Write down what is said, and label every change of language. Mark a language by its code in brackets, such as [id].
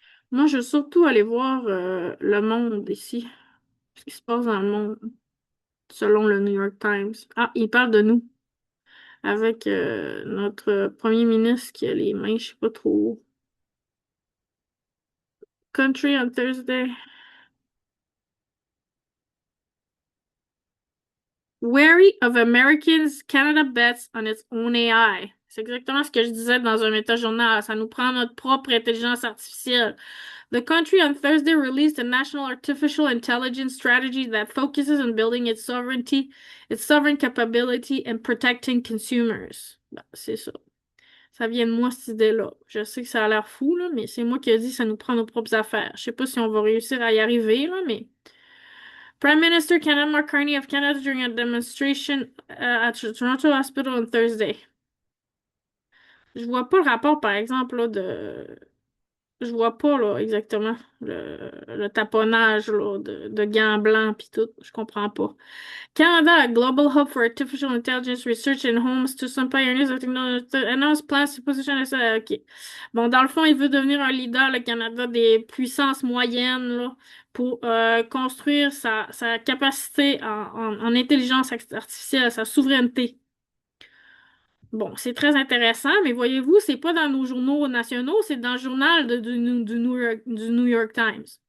[fr] Moi, je veux surtout aller voir le monde ici. Ce qui se passe dans le monde, selon le New York Times. Ah, il parle de nous. Avec notre premier ministre qui a les mains, je sais pas trop. [en] Country on Thursday. Wary of Americans, Canada bets on its own AI. [fr] C'est exactement ce que je disais dans un méta-journal. Ça nous prend notre propre intelligence artificielle. [en] The country on Thursday released a national artificial intelligence strategy that focuses on building its sovereignty, its sovereign capability, and protecting consumers. [fr] Ben, c'est ça. Ça vient de moi, cette idée-là. Je sais que ça a l'air fou, là, mais c'est moi qui ai dit que ça nous prend nos propres affaires. Je sais pas si on va réussir à y arriver, là, mais... [en] Prime Minister Kenneth Mark Carney of Canada during a demonstration at Toronto Hospital on Thursday. [fr] Je vois pas le rapport, par exemple, là, de... Je vois pas, là, exactement le taponnage, là, de gants blancs pis tout. Je comprends pas. [en] Canada, a global hub for artificial intelligence research in homes to some pioneers of technology, announced plans to position as OK. [fr] Bon, dans le fond, il veut devenir un leader, le Canada, des puissances moyennes, là, pour construire sa capacité en intelligence artificielle, sa souveraineté. Bon, c'est très intéressant, mais voyez-vous, c'est pas dans nos journaux nationaux, c'est dans le journal du New York Times.